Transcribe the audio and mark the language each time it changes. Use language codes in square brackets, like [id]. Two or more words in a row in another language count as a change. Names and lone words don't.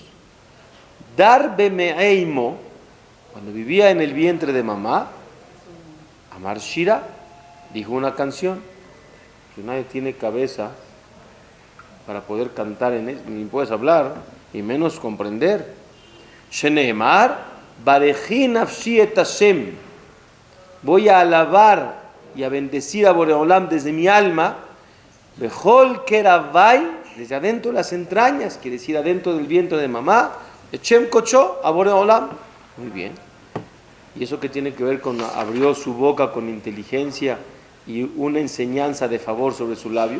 [he] דר במעי אמו, [es] cuando vivía en el vientre de mamá, [he] אמר שירה, [es] dijo una canción. Que nadie tiene cabeza para poder cantar en eso, ni puedes hablar, y menos comprender. [he] שנאמר, ברכי נפשי את השם, [es] voy a alabar y a bendecir a Boreolam desde mi alma, [he] בכל קרבי, [es] desde adentro de las entrañas, quiere decir adentro del vientre de mamá, [he] את שם קדשו, [es] a Boreolam. Muy bien. ¿Y eso qué tiene que ver con abrió su boca con inteligencia y una enseñanza de favor sobre su labio?